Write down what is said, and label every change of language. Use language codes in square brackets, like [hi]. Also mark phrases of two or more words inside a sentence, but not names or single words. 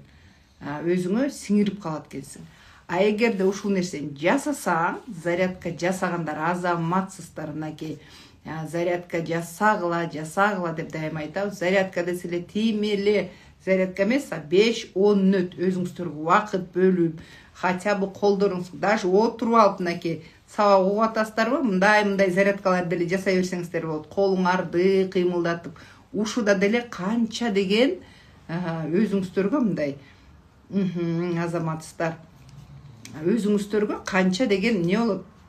[ky] Өзүңө сиңирип калат экенсиң. Эгерде ушул нерсени жасасаң, зарядка жасагандар азаматсыздар, мынакей зарядка жасагыла деп дайым айтабыз. Зарядка десе эле тимеле, зарядка эмес, 5-10 мүнөт өзүңүздөргө убакыт бөлүп, [ru] хотя бы [ky] колдоруңуз даже отуруп алып, мынакей сабак угуп атасыздарбы, мындай зарядкалар деле жасай берсеңиздер болот. Колуңарды кыймылдатып, ушуда деле канча деген өзүңүздөргө мындай азаматсыздар, өзүңүздөргө канча деген эмне болот?